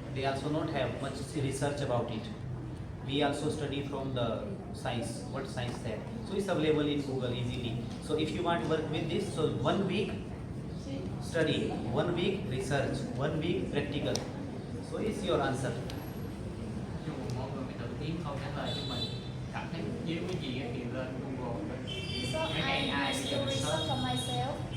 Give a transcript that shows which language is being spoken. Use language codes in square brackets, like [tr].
[en] They also not have much research about it. We also study from the science, what science said. So it's available in Google easily. So if you want to work with this, so 1 week study, 1 week research, 1 week practical. So it's your answer. [vi] Nhưng mà mọi người phải tự tìm câu trả lời cho mình. Cảm thấy dưới cái gì á thì lên Google. [en] So I used to research for myself.